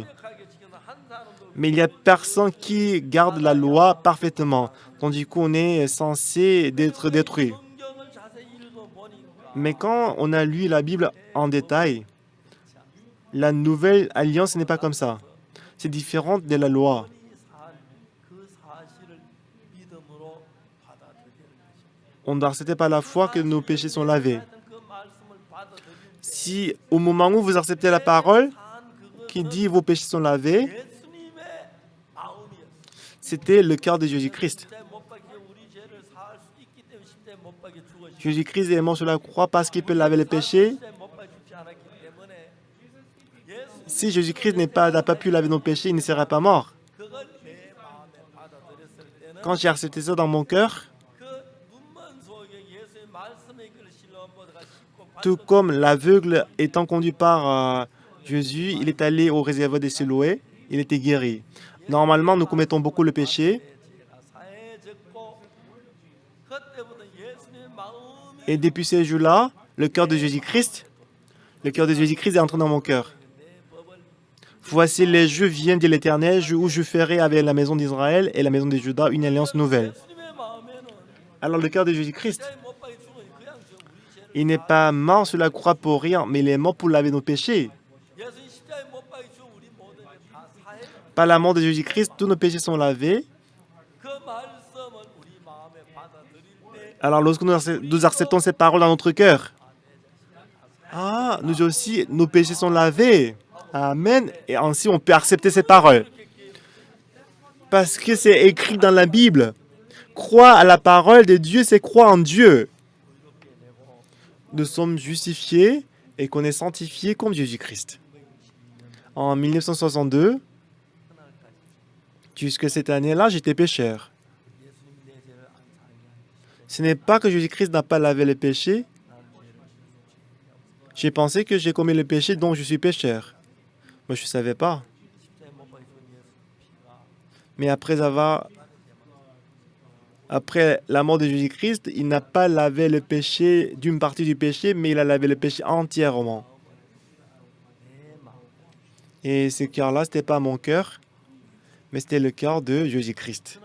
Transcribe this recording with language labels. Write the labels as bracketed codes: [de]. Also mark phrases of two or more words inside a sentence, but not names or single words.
[ko] 완벽하게 지켜서 한 사람도 [fr] Mais il n'y a personne qui garde la loi parfaitement. Donc du coup, on est censé d'être détruit. [ko] 성경을 자세히 읽어보니까 [fr] Mais quand on a lu la Bible en détail, la nouvelle alliance n'est pas comme ça. C'est différent de la loi. [ko] 그 사실을 믿음으로 받아들이는 것입니다. [fr] On doit accepter par la foi que nos péchés sont lavés. [ko] 그 말씀을 받아들일 때 [fr] Si au moment où vous acceptez la parole [ko] 한 [fr] qui [ko] 그것은 [fr] dit vos péchés sont lavés, [ko] 예수님의 마음이었어요. [fr] c'était le cœur de Jésus-Christ. [ko] 십자가에 못 박혀 우리 죄를 사할 수 있기 때문에 십자가에 못 박혀 죽으시고 [fr] Jésus-Christ est mort sur la croix parce qu'il peut laver les péchés. [ko] 십자가에 못 박혀 죽지 않았기 때문에 예수 [fr] Si Jésus-Christ n'a pas pu laver nos péchés, il ne serait pas mort. [ko] 그걸 내 마음에 받아들였을 때는 [fr] Quand j'ai accepté ça dans mon cœur, [ko] 그 눈먼 소경 예수의 말씀에 이끌려 실로암보다가 씻고 [fr] tout comme l'aveugle étant conduit par Jésus, il est allé au réservoir de Siloé, il était guéri. Normalement, nous commettons beaucoup le péché, [ko] 죄가 사해졌고 그때부터 예수님의 마음이 [fr] et depuis ces jours-là, le cœur de Jésus-Christ est entré dans mon cœur. [ko] 내 법을 [fr] Voici les jeux viennent de l'Éternel, où je ferai avec la maison d'Israël et la maison de Juda une alliance nouvelle. [ko] 예수님의 마음에는 [fr] Alors le cœur de Jésus-Christ, [ko] 십자가에 못 박혀 죽으니 그냥 우리 죄를 [fr] il n'est pas mort sur la croix pour rien, mais il est mort pour laver nos péchés. [ko] 예수님 십자가에 못 박혀 죽은 우리 모든 다 사해 [fr] Par la mort de Jésus-Christ, tous nos péchés sont lavés. [ko] 그 말씀을 우리 마음에 받아들일 때 [fr] Alors lorsque nous acceptons ces paroles dans notre cœur, nous aussi, nos péchés sont lavés. Amen. Et ainsi, on peut accepter ces paroles. Parce que c'est écrit dans la Bible. Croire à la parole de Dieu, c'est croire en Dieu. nous sommes justifiés et qu'on est sanctifié comme Jésus-Christ. En 1962, jusque cette année-là, j'étais pécheur. [ko] 예수님 내 죄를 안 사하게 하시되 [fr] Ce n'est pas que Jésus-Christ n'a pas lavé les péchés. [ko] 나는 죄를 지었고 [fr] J'ai pensé que j'ai commis le péché dont je suis pécheur. Moi, je ne savais pas. [ko] 십자가에 못 박혀 죽은 예수 피가 [fr] Mais après la mort de Jésus-Christ, il n'a pas lavé le péché d'une partie du péché, mais il a lavé le péché entièrement. [ko] 내 마음 [fr] Et ce cœur-là, ce n'était pas mon cœur, mais c'était le cœur de Jésus-Christ.